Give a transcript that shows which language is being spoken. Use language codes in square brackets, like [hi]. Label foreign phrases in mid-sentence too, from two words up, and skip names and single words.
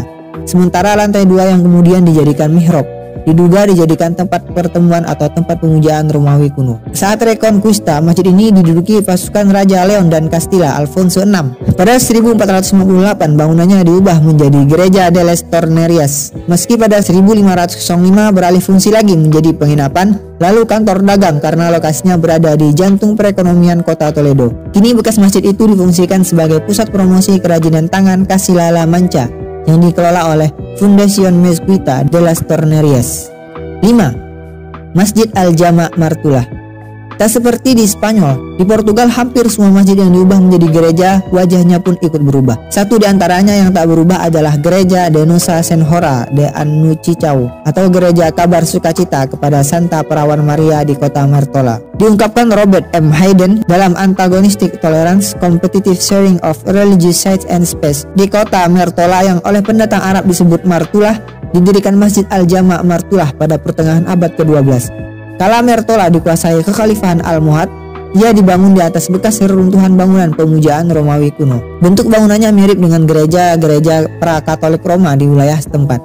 [id] Sementara lantai 2 yang kemudian dijadikan mihrab diduga dijadikan tempat pertemuan atau tempat pemujaan Romawi kuno. Saat Reconquista, masjid ini diduduki pasukan Raja Leon dan Castilla Alfonso VI. Pada 1458 bangunannya diubah menjadi Gereja de las Tornerías. Meski pada 1505 beralih fungsi lagi menjadi penginapan, lalu kantor dagang karena lokasinya berada di jantung perekonomian kota Toledo. Kini bekas masjid itu difungsikan sebagai pusat promosi kerajinan tangan Castilla La Mancha yang dikelola oleh Fundación Mezquita de las Tornerías. 5. Masjid Al-Jama' Martullah. Tak seperti di Spanyol, di Portugal hampir semua masjid yang diubah menjadi gereja wajahnya pun ikut berubah. Satu di antaranya yang tak berubah adalah Gereja de Nossa Senhora de Anunciação atau Gereja Kabar Sukacita kepada Santa Perawan Maria di kota Martola. Diungkapkan Robert M. Hayden dalam Antagonistic Tolerance, Competitive Sharing of Religious Sites and Space. Di kota Martola yang oleh pendatang Arab disebut Martullah, didirikan Masjid Al-Jama' Martullah pada pertengahan abad ke-12. Kala Martola dikuasai kekhalifahan Almohad, ia dibangun di atas bekas reruntuhan bangunan pemujaan Romawi kuno. Bentuk bangunannya mirip dengan gereja-gereja pra-Katolik Roma di wilayah setempat.